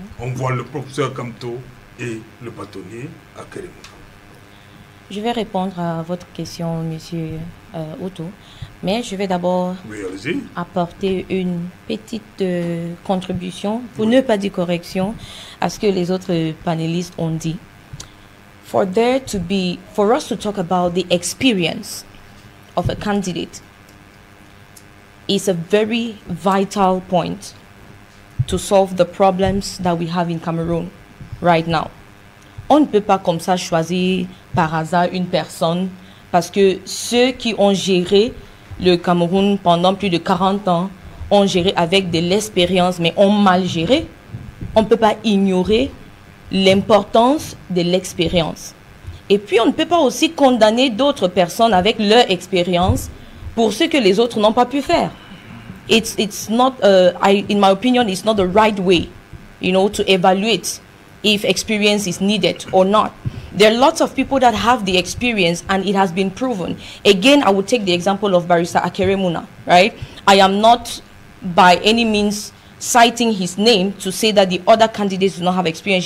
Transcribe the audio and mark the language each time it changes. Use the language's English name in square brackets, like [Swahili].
[French] On voit le professeur Kamto et le bâtonnier Akeremouna. Je vais répondre à votre question, monsieur Otto, mais je vais d'abord apporter une petite contribution, pour ne pas dire correction, à ce que les autres panélistes ont dit. [English] For us to talk about the experience of a candidate is a very vital point to solve the problems that we have in Cameroon right now. [French] On ne peut pas comme ça choisir par hasard une personne parce que ceux qui ont géré le Cameroun pendant plus de 40 ans ont géré avec de l'expérience mais ont mal géré. On ne peut pas ignorer l'importance de l'expérience. Et puis on ne peut pas aussi condamner d'autres personnes avec leur expérience pour ce que les autres n'ont pas pu faire. [English] It's not, in my opinion, it's not the right way, to evaluate if experience is needed or not. There are lots of people that have the experience and it has been proven. Again, I would take the example of Barrister Akeremouna, right? I am not by any means citing his name to say that the other candidates do not have experience.